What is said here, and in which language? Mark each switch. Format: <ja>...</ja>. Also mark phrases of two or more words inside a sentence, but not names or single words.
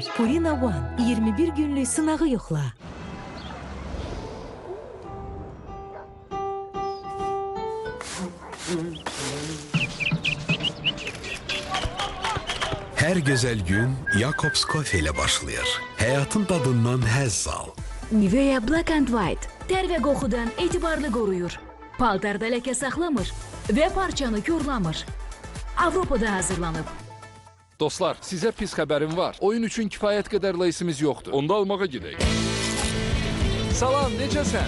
<az>Purina One 21 günlük sınağı yoxla. Hər gözəl gün Jacobs Coffee ilə başlayır. Həyatın dadından həzz al. Nivea Black and White tər və qoxudan etibarlı qoruyur. Paltarda ləkə saxlamır və parçanı korlamır. Avropada hazırlanıb. Dostlar, sizə pis xəbərim var. Oyun üçün kifayət qədər leysimiz yoxdur. Onda almağa gedək. Salam, necəsən?</az>